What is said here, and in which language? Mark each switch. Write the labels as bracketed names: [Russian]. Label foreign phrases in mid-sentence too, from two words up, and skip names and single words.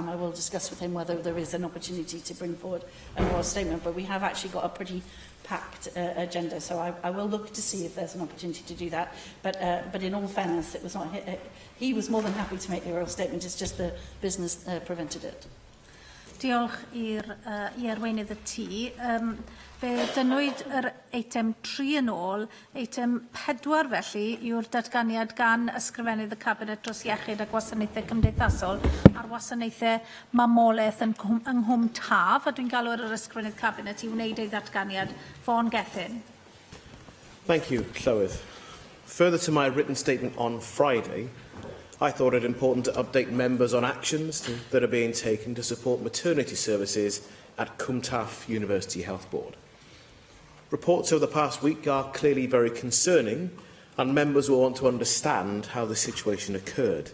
[English] I will discuss with him whether there is an opportunity to bring forward an oral statement, but we have actually got a pretty packed agenda, so I will look to see if there's an opportunity to do that. But in all fairness, it was not he was more than happy to make the oral statement. It's just the business prevented it. [Welsh] Diolch i arweinydd y tŷ. Fe dynwyd yr eitem 3 yn ôl, eitem 4 felly yw'r datganiad gan ysgrifennydd y Cabinet dros iechyd a gwasanaethau cymdeithasol a'r wasanaethau mamolaeth yng Nghwm Taf, a dwi'n galw yr ysgrifennydd Cabinet i wneud ei datganiad. Fawn Gethin. [English] Thank you, Llywydd. Further to my written statement on Friday, I thought it important to update members on actions that are being taken to support maternity services at Cwm Taf University Health Board. Reports over the past week are clearly very concerning, and members will want to understand how the situation occurred.